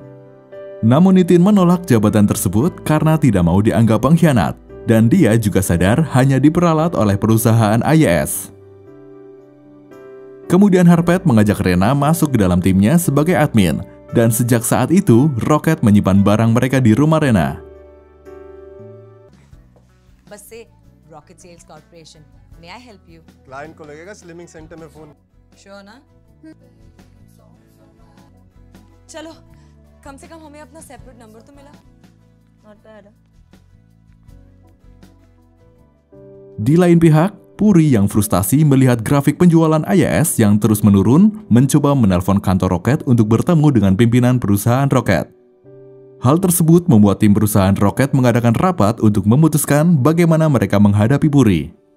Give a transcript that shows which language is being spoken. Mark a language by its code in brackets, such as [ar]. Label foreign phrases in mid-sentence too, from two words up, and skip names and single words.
[id] Namun Nitin menolak jabatan tersebut karena tidak mau dianggap pengkhianat, dan dia juga sadar hanya diperalat oleh perusahaan IAS. Kemudian Harpet mengajak Rena masuk ke dalam timnya sebagai admin, dan sejak saat itu Rocket menyimpan barang mereka di rumah Rena. [hi] बस से [en] Rocket Sales Corporation may I help you [hi] क्लाइंट को लगेगा [en] slimming centre [hi] में फोन श्योर ना चलो कम से कम हमें अपना सेपरेट नंबर तो मिला [en] not bad [id] Di lain pihak, Puri yang frustasi melihat grafik penjualan IAS yang terus menurun mencoba menelpon kantor Rocket untuk bertemu dengan pimpinan perusahaan Rocket. Hal tersebut membuat tim perusahaan Rocket mengadakan rapat untuk memutuskan bagaimana mereka menghadapi Puri.